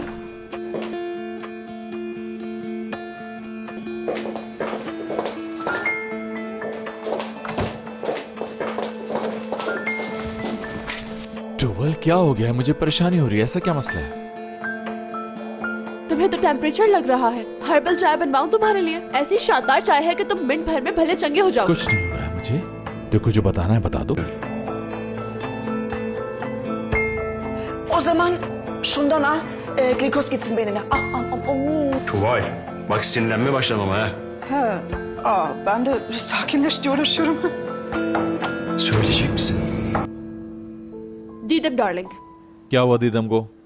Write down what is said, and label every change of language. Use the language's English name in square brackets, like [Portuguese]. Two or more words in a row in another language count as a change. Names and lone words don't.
[Hindi] टोवल क्या हो गया है? मुझे परेशानी हो रही है। ऐसा क्या मसला है? तुम्हें तो टेम्परेचर लग रहा है। हर्बल चाय बनवाऊं तुम्हारे लिए? ऐसी शानदार चाय है कि तुम मिनट भर में भले चंगे हो जाओ। कुछ नहीं हुआ है मुझे। देखो जो बताना है बता दो। [Turkish] O zaman şundan al, glikoz gitsin beynine. Tuval, bak sinirlenme başlamam ha. Ben de sakinleş diye uğraşıyorum. Söyleyecek misin? [Hindi] दीदम डार्लिंग, क्या हुआ दीदम को?